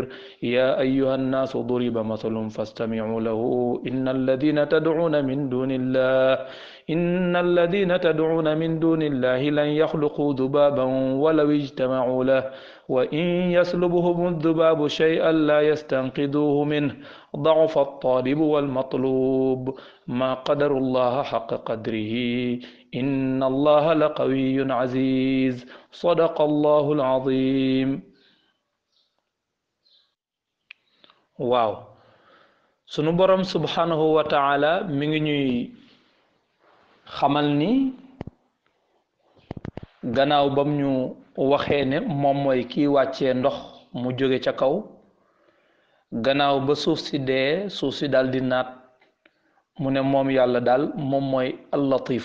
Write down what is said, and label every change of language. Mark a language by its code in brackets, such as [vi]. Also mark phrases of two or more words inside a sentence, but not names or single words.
[ar] يا أيها الناس ضرب مثل فاستمعوا له إن الذين تدعون من دون الله لن يخلقوا ذبابا ولو اجتمعوا له وإن يسلبهم الذباب شيئا لا يستنقذوه منه ضعف الطالب والمطلوب ما قدر الله حق قدره إن الله لقوي عزيز صدق الله العظيم. [wo] waaw sunu borom [ar] سبحانه وتعالى [wo] mi ngi ñuy xamal ni gannaaw bam ñu waxee ne moom mooy kii wàccee ndox mu jóge ca kaw, gannaaw ba suuf si dee suuf si daal di naat, mu ne moom yàlla daal moom mooy al-latif.